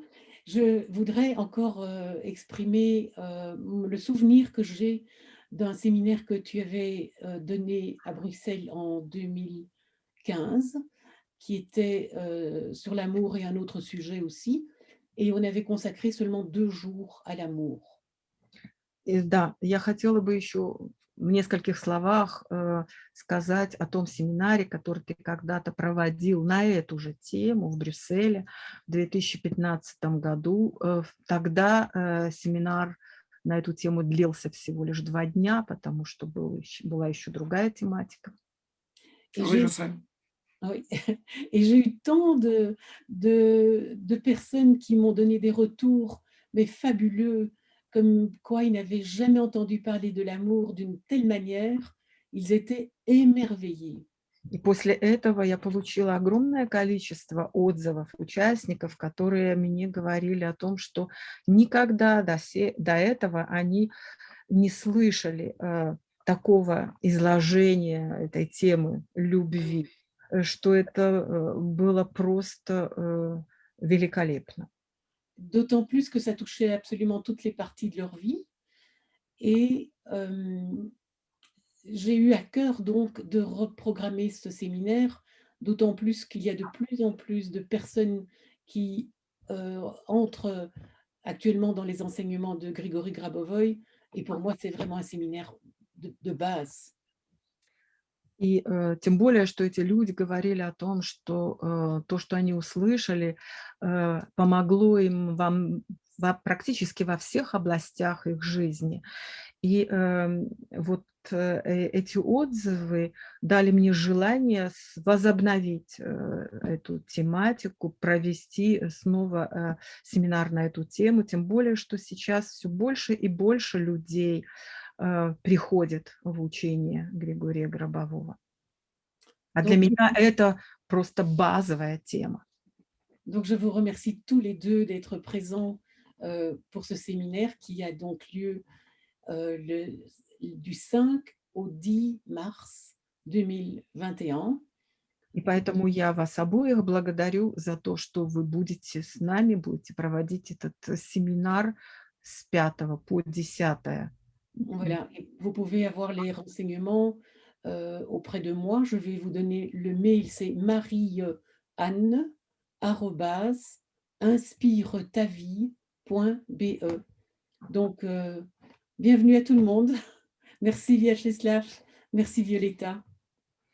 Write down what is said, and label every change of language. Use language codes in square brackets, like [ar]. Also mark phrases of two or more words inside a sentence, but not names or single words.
[fr] Je voudrais encore, exprimer, le souvenir que j'ai d'un séminaire que tu avais, donné à Bruxelles en 2015, qui était, sur l'amour et un autre sujet aussi, et on avait consacré seulement 2 jours à l'amour. [ru] И да, я хотела бы еще в нескольких словах, сказать о том семинаре, который ты когда-то проводил на эту же тему в Брюсселе в 2015 году. Тогда, семинар на эту тему длился всего лишь 2 дня, потому что была еще другая тематика. [fr] Et Oui, je j'ai sais. oui et j'ai eu tant de personnes qui m'ont donné des retours mais fabuleux, comme quoi ils n'avaient jamais entendu parler de l'amour d'une telle manière. Ils étaient émerveillés. [ru] И после этого я получила огромное количество отзывов участников, которые мне говорили о том, что никогда до этого они не слышали такого изложения этой темы любви, что это было просто великолепно. [fr] D'autant plus que ça touchait absolument toutes les parties de leur vie et j'ai eu à cœur donc de reprogrammer ce séminaire, d'autant plus qu'il y a de plus en plus de personnes qui, entrent actuellement dans les enseignements de Grigory Grabovoï et pour moi, c'est vraiment un séminaire de base. [ru] И тем более, что эти люди говорили о том, что то, что они услышали, помогло им практически во всех областях их жизни. И вот эти отзывы дали мне желание возобновить эту тематику, провести снова семинар на эту тему, тем более, что сейчас все больше и больше людей приходит в учение Григория Гробового. А для [fr] Donc [ru] меня это просто базовая тема. [fr] donc je vous remercie tous les 2 d'être présents, pour ce séminaire qui a donc lieu, le du 5 au 10 mars 2021. [ru] И поэтому я вас обоих благодарю за то, что вы будете с нами, будете проводить этот семинар с 5 по 10. [fr] Voilà, et vous pouvez avoir les renseignements, auprès de moi. Je vais vous donner le mail, c'est marieanne@inspiretavie.be. Donc, bienvenue à tout le monde. Merci Vyacheslav, merci Violetta.